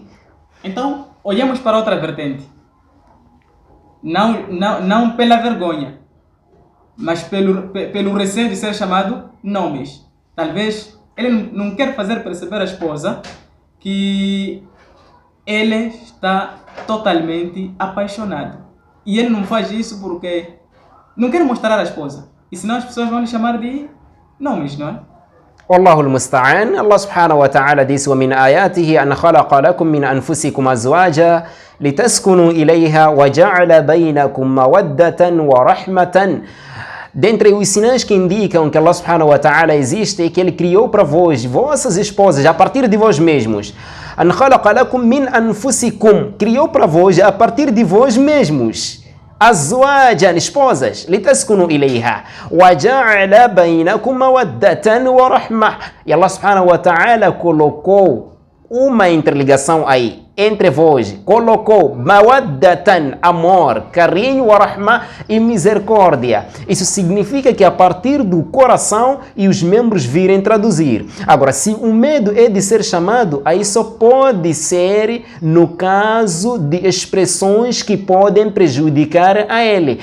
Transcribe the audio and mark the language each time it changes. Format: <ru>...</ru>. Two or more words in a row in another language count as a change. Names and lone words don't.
<pt>Então, olhamos para outra vertente. Não pela vergonha, mas pelo receio de ser chamado nomes. Talvez ele não quer fazer perceber à esposa que ele está totalmente apaixonado. E ele não faz isso porque não quer mostrar à esposa. E senão as pessoas vão lhe chamar de nomes, não é?</pt> <ar>والله المستعان. الله سبحانه وتعالى ديس ومن آياته أن خلق لكم من أنفسكم أزواجا لتسكنوا إليها وجعل بينكم مودة ورحمة.</ar> <pt>Dentre os sinais que indicam que</pt> <ar>الله سبحانه وتعالى</ar> <pt>existe é que Ele criou para vós, vossas esposas, a partir de vós mesmos.</pt> <ar>أن خلق لكم من أنفسكم,</ar> <pt>criou para vós a partir de vós mesmos.</pt> <ar>أزواجا, esposas, لتسكنوا إليها وجعل بينكم مودة ورحمة.</ar> <pt>E</pt> <ar>الله سبحانه وتعالى</ar> <pt>colocou uma interligação aí entre vós, colocou mawaddatan, amor, carinho,</pt> <ar>ورحمة,</ar> <pt>e misericórdia. Isso significa que a partir do coração e os membros virem traduzir. Agora, se o medo é de ser chamado, aí só pode ser no caso de expressões que podem prejudicar a ele.</pt>